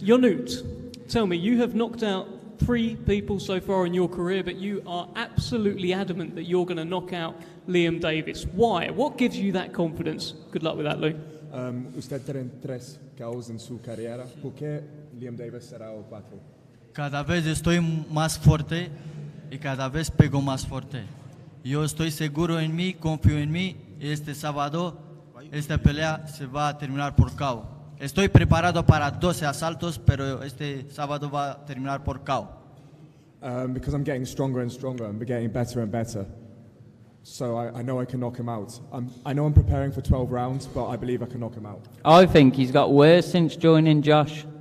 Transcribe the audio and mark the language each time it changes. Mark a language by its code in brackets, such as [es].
[en] Ionut, tell me, you have knocked out 3 people so far in your career, but you are absolutely adamant that you're going to knock out Liam Davies. Why? What gives you that confidence? Good luck with that, Lou. [es] Usted tiene 3 KOs en su carrera. ¿Por qué Liam Davies será el 4? Cada vez estoy más fuerte y cada vez pego más fuerte. Yo estoy seguro en mí, confío en mí. Este sábado, esta pelea se va a terminar por KO. Estoy preparado para 12 asaltos, pero este sábado va a terminar por KO. [en] Because I'm getting stronger and stronger, and getting better and better. So I know I can knock him out. I know I'm preparing for 12 rounds, but I believe I can knock him out. I think he's got worse since joining Josh.